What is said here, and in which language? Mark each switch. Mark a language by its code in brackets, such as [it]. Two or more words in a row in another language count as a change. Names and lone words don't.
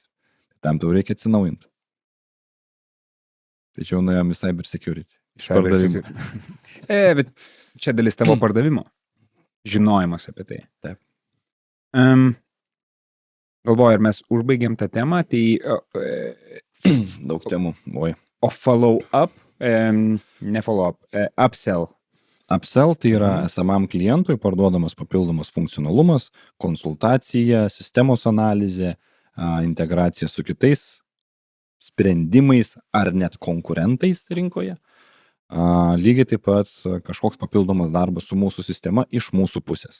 [lt] Tam tau reikia atsinaujinti. Tai čia jau nuėjom į [en] cyber security. [lt] Bet čia dalis tavo pardavimo. Žinojimas apie tai. Taip. Galvoju, ar mes užbaigėm tą temą, tai... Daug temų. O [en] follow up, [lt] ne [en] follow up, [lt] upsell. Upsell tai yra esamam klientui parduodamas papildomas funkcionalumas, konsultacija, sistemos analizė, integracija su kitais sprendimais ar net konkurentais rinkoje. Lygiai taip pat kažkoks papildomas darbas su mūsų sistema iš mūsų pusės.